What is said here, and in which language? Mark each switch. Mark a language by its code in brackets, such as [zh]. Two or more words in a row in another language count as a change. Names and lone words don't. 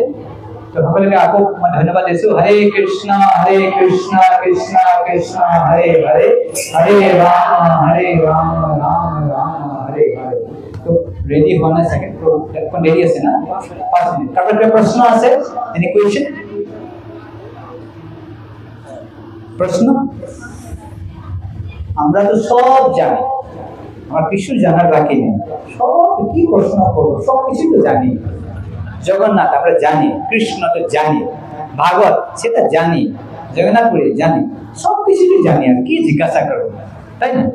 [as] তো সকলোকে আকৌ মই ধন্যবাদ দিছোঁ। [sa] হৰে কৃষ্ণ কৃষ্ণ কৃষ্ণ হৰে হৰে, হৰে ৰাম ৰাম ৰাম হৰে হৰে। [as] তো ৰেডি হোৱা নাই চাগে, এখন ৰেডি আছে না? 5 মিনিট। কাৰোবাৰ কিবা প্ৰশ্ন আছে? [en] any question? [bn] প্রশ্ন? আমরা তো সব জানি, আমার কিছু জানার বাকি নেই। সব কি প্রশ্ন করবো, সব কিছু তো জানি। জগন্নাথ আমরা জানি, কৃষ্ণ তো জানি, ভাগবত সেটা জানি, জগন্নাথপুরে জানি, সব কিছু তো জানি, আর কি জিজ্ঞাসা করবো, তাই না?